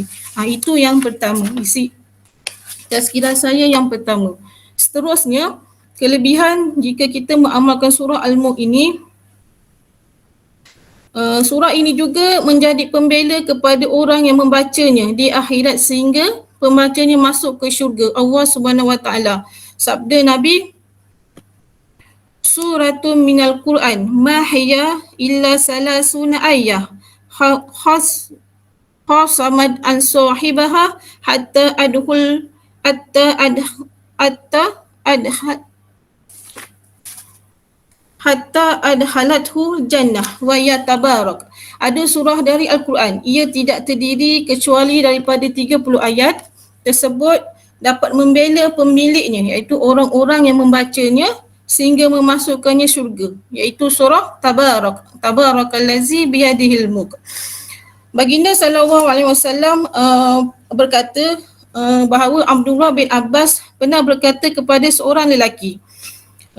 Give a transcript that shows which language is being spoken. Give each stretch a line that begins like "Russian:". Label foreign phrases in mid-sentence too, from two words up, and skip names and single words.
Malay: Itu yang pertama, isi tazkirah saya yang pertama. Seterusnya, kelebihan jika kita mengamalkan surah Al-Mulk ini, surah ini juga menjadi pembela kepada orang yang membacanya di akhirat sehingga pembacanya masuk ke syurga
Arabic: الله سبحانه وتعالى.
Malay: Sabda Nabi,
Arabic: سورة من القرآن ما هي إلا ثلاثون آية خاصمت عن صاحبها حتى أدخلته الجنة وهي تبارك.
Malay: Ada surah dari Al-Quran, ia tidak terdiri kecuali daripada 30 ayat tersebut dapat membela pemiliknya, iaitu orang-orang yang membacanya sehingga memasukkannya syurga, iaitu surah Tabarak.
Arabic: تبارك الذي بيده الملك.
Malay: Baginda SAW berkata bahawa Abdullah bin Abbas pernah berkata kepada seorang lelaki,